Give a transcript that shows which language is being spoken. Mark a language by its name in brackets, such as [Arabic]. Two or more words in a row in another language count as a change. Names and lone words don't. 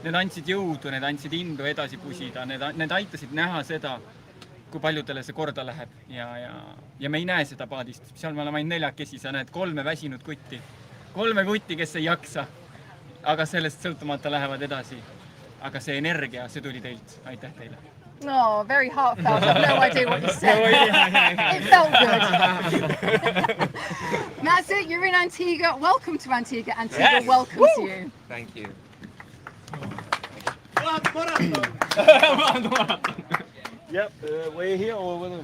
[Estonian] need andsid jõudu, need andsid indu edasi pusida, need aitasid näha seda, kui paljudele see korda läheb ja me ei näe seda paadist. Seal me oleme ainult 4 sa näed 3 väsinud kutti. 3 kutti, kes ei jaksa, aga sellest sõltumata lähevad edasi. Aga see energia, see tuli teilt. Aitäh teile. [English] Oh, very heartfelt. I have no idea what you said. It felt good. That's it. You're in Antigua. Welcome to Antigua. Antigua welcomes you. Thank you. Yep, we're here or